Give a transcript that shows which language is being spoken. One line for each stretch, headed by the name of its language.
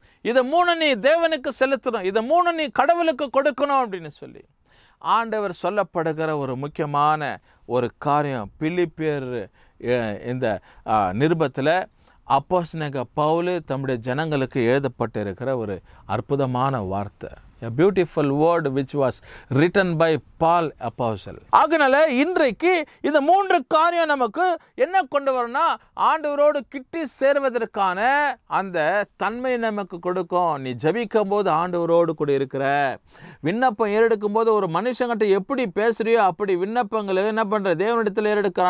Tamil: இதை 3 நீ தேவனுக்கு செலுத்தணும், இதை 3 நீ கடவுளுக்கு கொடுக்கணும் அப்படின்னு சொல்லி ஆண்டவர் சொல்லப்படுகிற ஒரு முக்கியமான ஒரு காரியம் பிலிப்பியர் இந்த நிருபத்தில் அப்போஸ்தலனாகிய பவுல் தம்முடைய ஜனங்களுக்கு எழுதப்பட்டிருக்கிற ஒரு அற்புதமான வார்த்தை.
English: A beautiful word which was written by Paul apostle.
Tamil: ஆகனால இன்றைக்கு இந்த 3 காரியம் நமக்கு என்ன கொண்டு வரணும்னா, ஆண்டவரோடு கிட்டி சேர்வதற்கான அந்த தன்மை நமக்கு கொடுக்கும். நீ ஜெபிக்கும் போது ஆண்டவரோடு கூட இருக்கிற, விண்ணப்பம் ஏறெடுக்கும் போது ஒரு மனுஷங்கிட்ட எப்படி பேசுறியோ அப்படி விண்ணப்பங்களை என்ன பண்ற, தேவனிடத்தில் ஏறெடுக்கிற.